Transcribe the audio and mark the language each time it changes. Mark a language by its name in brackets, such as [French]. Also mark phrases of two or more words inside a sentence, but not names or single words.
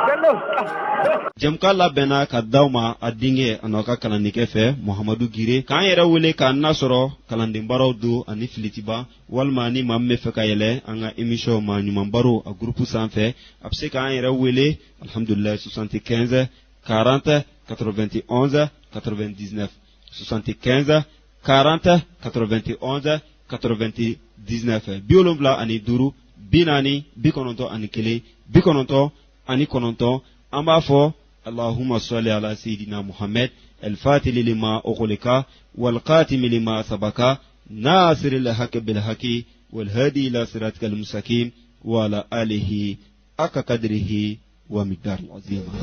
[Bambara] Jamka labɛnna ka d'aw ma a denkɛ a n'aw ka kalandenkɛ fɛ Muhamadu Gire k'an yɛrɛ wele k'an nasɔrɔ kalandenbaraw don ani filitiba walima ni maa min bɛ fɛ ka yɛlɛ an ka émission maa ɲuman baro a groupe sanfɛ a bɛ se k'an yɛrɛ wele alhamdulillah 75 40 91 99 75 40 91 99 75 ani 5 40 91 [Arabic] 99 [Bambara] an b'a fɔ [Arabic] اللهم صل على سيدنا محمد الفاتح لما أغلق والخاتم لما سبق ناصر الحق بالحق والهادي إلى صراطك المستقيم وعلى آله حق قدره ومقدار العظيم.